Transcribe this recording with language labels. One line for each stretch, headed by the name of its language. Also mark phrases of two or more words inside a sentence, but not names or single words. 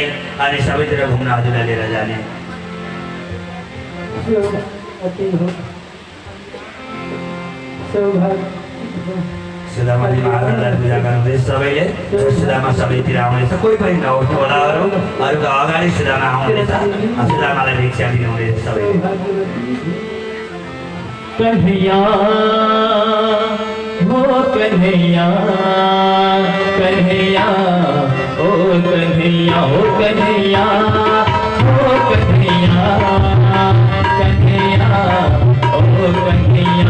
Nepali: अनि सबैतिर घुम्न हजुरलाई लिएर जाने। सुदामाजी महाराजलाई पूजा गर्नुहुँदैछ सबैले। सुदामा सबैतिर आउँदैछ, कोही पनि नउठ्नु होला। अरूको अगाडि सुदामा आउँदैछ, सुदामालाई भिक्षा दिनुहुँदैछ सबैले। कन्हैया हो कन्हैया, कन्हैया ओ कन्हैया, हो कन्हैया, हो कन्हैया, कन्हैया ओ कन्हैया।